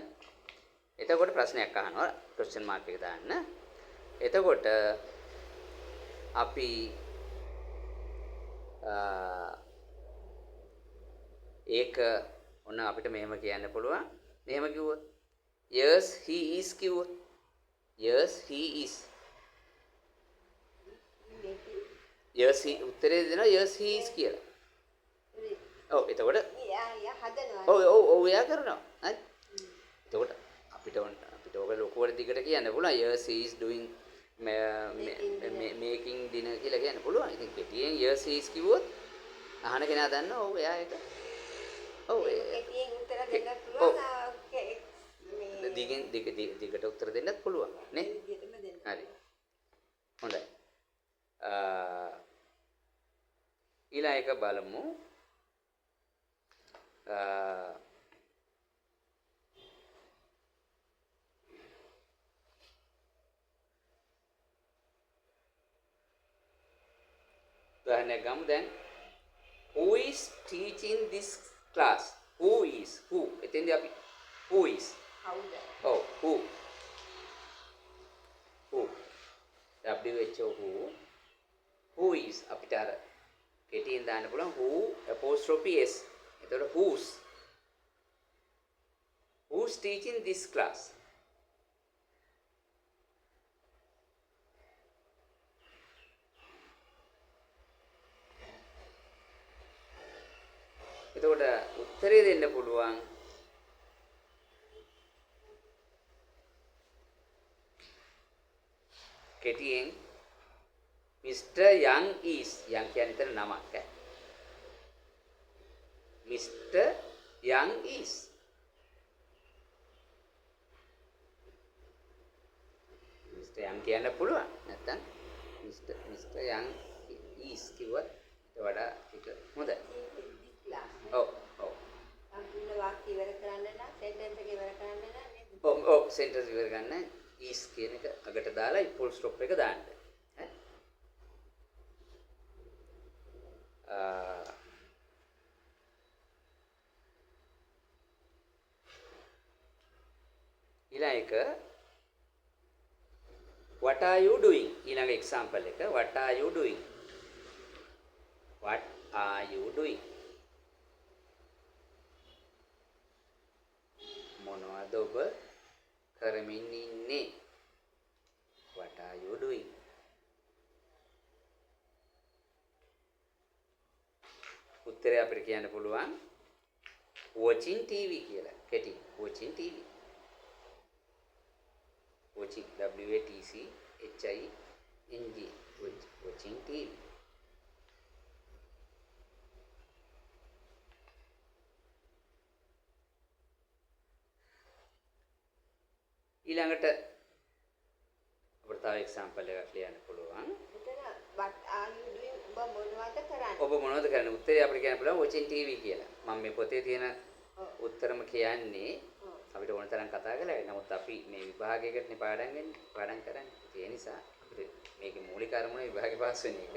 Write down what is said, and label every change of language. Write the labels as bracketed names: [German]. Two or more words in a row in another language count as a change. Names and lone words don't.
[Sinhala] එතකොට ප්‍රශ්නයක් අහනවා [English] question mark [Sinhala] එක දාන්න. එතකොට අපි ඒක ඔන්න අපිට මෙහෙම කියන්න පුළුවන්. මෙහෙම කිව්වොත් [English] yes he is කිව්වොත් yes he is. yes he [Sinhala] උත්තරේ දෙනවා [English] yes he is කියලා. [Sinhala] ඔව් එතකොට එයා හදනවා. ඔව් එයා කරනවා. හරි. එතකොට අපිට ඔක ලොකුවට දිගට කියන්න පුළුවන් [English] yes he is doing making dinner [Sinhala] කියලා කියන්න පුළුවන්. ඉතින් කෙටියෙන් [English] yes he is [Sinhala] කිව්වොත් අහන කෙනා දන්නවා ඔව් එයා ඒක. ඔව් කෙටියෙන් උත්තර දෙන්න පුළුවන්. දිගට උත්තර දෙන්නත් පුළුවන් නේ. හරි. හොඳයි. ඊළඟ එක බලමු. උදාහරණයක් ගමු දැන්. [English] Who is teaching this class? Who? [Sinhala] එතෙන්දී අපි [English] who is. [Sinhala] කවුද? ඔව් who. [English] who is [Sinhala] අපිට අර කෙටියෙන් දාන්න පුළුවන් [English] who apostrophe s. එතකොට who's teaching this class? [Sinhala] එතකොට උත්තරේ දෙන්න පුළුවන් කෙටියෙන් Mr. Young is. Young කියන්නේ එතන නමක් ඈ. Mr. Young is. Mr. Young කියන්න පුළුවන්. නැත්නම් Mr. Young is කිව්වත් වඩා ටික හොඳයි. ඔව්. සම්පූර්ණ වාක්‍ය ඉවර කරන්න නම් සෙන්ටෙන්ස් එක ඉවර කරන්න නම් නේද? ඔව් සෙන්ටෙන්ස් ඉවර ගන්න is කියන එක අගට දාලා [English] full stop [Sinhala] එක දාන්න. ඊළඟ එක [English] what are you doing? ඊළඟ example එක what are you doing? [Sinhala] මොනවද ඔබ කරමින් ඉන්නේ? [English] what are you doing? [Sinhala] උත්තරය අපිට කියන්න පුළුවන් [English] watching TV [Sinhala] කියලා. [English] කෙටි watching TV. watching WATCHING watching TV. [Sinhala] ඊළඟට අපිට තව එක්සැම්පල් එකක් ලියන්න පුළුවන්. [English] එතන what are you doing? [Sinhala] ඔබ මොනවද කරන්නේ? ඔබ මොනවද කරන්නේ? උත්තරේ අපිට කියන්න පුළුවන් [English] watching TV [Sinhala] කියලා. මම මේ පොතේ තියෙන උත්තරම කියන්නේ අපිට ඕන තරම් කතා කළා. නමුත් අපි මේ විභාගයකටනේ පාඩම් කරන්නේ. ඒ නිසා අපිට මේකේ මූලික අරමුණ විභාගේ පාස් වෙන එක.